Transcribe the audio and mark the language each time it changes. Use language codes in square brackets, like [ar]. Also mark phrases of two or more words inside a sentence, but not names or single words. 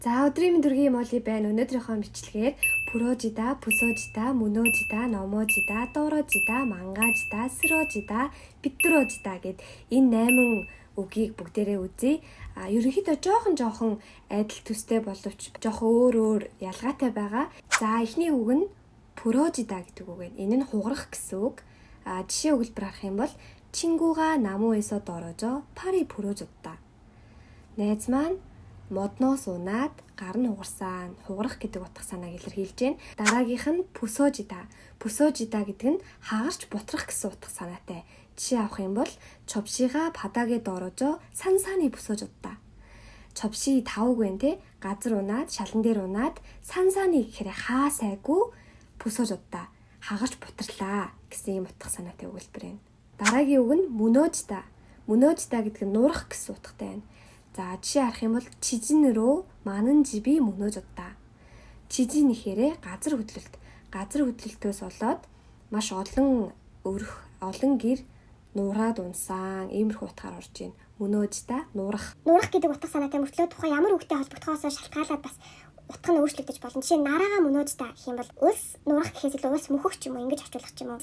[mn] За өдрийн мэнд хүргэе моли байна. Өнөөдрийнхөө бичлэгээр [ko] 부러지다, 부서지다, 무너지다, 넘어지다, 떨어지다, 망가지다, 쓰러지다, 비뚤어지다 [mn] гэд энэ 8 үгийг бүгдээрээ үзье. Ерөнхийдөө жоохон адил төстэй боловч жоохон өөр ялгаатай байгаа. За эхний үг нь пүрожида гэдэг үг байна. Энэ нь хугарах гэсэн үг. Жишээ өгүүлбэр харах юм бол [ko] 친구가 나무에서 떨어져 팔이 부러졌다. [mn] найз маань модноос унаад гар нь хугарсан. Хугарах гэдэг утга санааг илэрхийлж байна. Дараагийнх нь пүсожида. Пүсожида гэдэг нь хагарч бутрах гэсэн утга санаатай. жишээ авах юм бол [ko] 접시가 바닥에 떨어져 산산이 부서졌다. [mn] 접시 다우г байна те. газар унаад, шалан дээр унаад 산산이 гэхээр хаа сайгүй 부서졌다. хагарч бутрлаа гэсэн юм утга санаатай өгүүлбэр байна. Дараагийн үг нь мөнөөжида. Мөнөөжида гэдэг нь нуурах гэсэн утгатай байна. За жишээ харах юм бол [ko] 지진으로 많은 집이 무너졌다. [mn] 지진 ихээр газар хөдлөлт. газар хөдлөлтөөс болоод маш олон гэр нуураад унсан. Иймэрхүү утгаар орж байна. Мөнөөжида нуурах. Нуурах гэдэг утга санаатай мөртлөө тухайн ямар үгтэй холбогдохоос шалтгаалаад бас утга нь өөрчлөгдөж болно. Жишээ нь [ko] 나라가 무너지다 [mn] гэх юм бол улс нуурах гэхээс илүү улс мөхөх ч юм уу ингэж орчуулах ч юм уу.